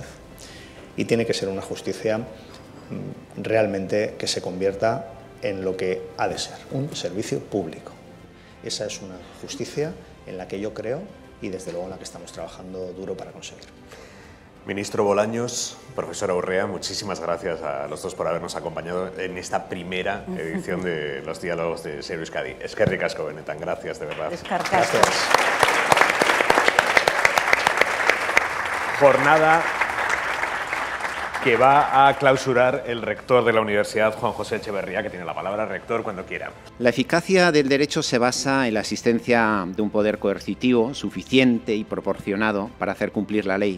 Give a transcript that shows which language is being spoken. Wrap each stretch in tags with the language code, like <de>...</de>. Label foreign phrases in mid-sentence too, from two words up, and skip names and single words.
<es>Y tiene que ser una justicia realmente que se convierta en lo que ha de ser, un servicio público. Esa es una justicia en la que yo creo y desde luego en la que estamos trabajando duro para conseguir. Ministro Bolaños, profesora Urrea, muchísimas gracias a los dos por habernos acompañado en esta primera edición de los diálogos de Ser Euskadi.</es> <eu>Eskerrik asko benetan,</eu> <es>gracias de verdad. Gracias. Jornada que va a clausurar el rector de la universidad, Juan José Echeverría, que tiene la palabra. Rector, cuando quiera. La eficacia del derecho se basa en la existencia de un poder coercitivo suficiente y proporcionado para hacer cumplir la ley.</es>